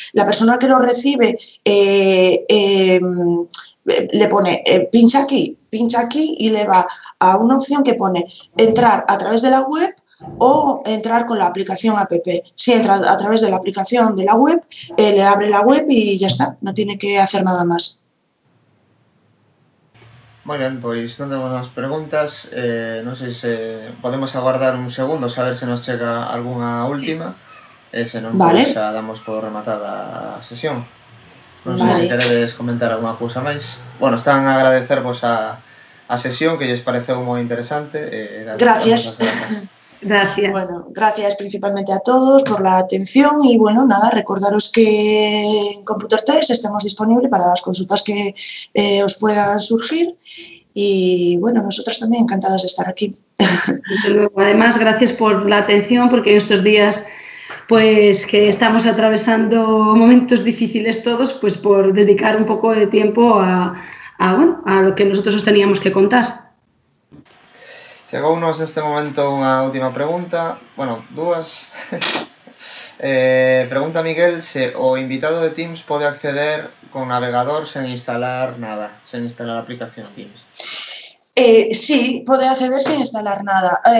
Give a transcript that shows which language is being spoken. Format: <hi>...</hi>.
<es>La persona que lo recibe le pone pincha aquí y le va a una opción que pone entrar a través de la web o entrar con la aplicación app. Si entra a través de la aplicación de la web, le abre la web y ya está, no tiene que hacer nada más.</es> <gl>Moi ben, pois non temos máis preguntas, non sei se podemos aguardar un segundo, saber se nos chega algunha última, e se non, Vale. pois xa damos por rematada a sesión. Non sei se queredes comentar algunha cousa máis. Bueno, están a agradecervos a sesión, que lles pareceu moi interesante.</gl> <es>Gracias. Gracias. Bueno, gracias principalmente a todos por la atención y bueno, nada, recordaros que en Computer Test estamos disponibles para las consultas que os puedan surgir y bueno, nosotras también encantadas de estar aquí. Desde luego. Además, gracias por la atención porque en estos días pues que estamos atravesando momentos difíciles todos, pues por dedicar un poco de tiempo bueno, a lo que nosotros os teníamos que contar.</es> <gl>Chegounos neste momento unha última pregunta, bueno, dúas. Pregunta Miguel se o invitado de Teams pode acceder con navegador sen instalar nada, sen instalar a aplicación Teams. Sí, pode acceder sin instalar nada.</gl>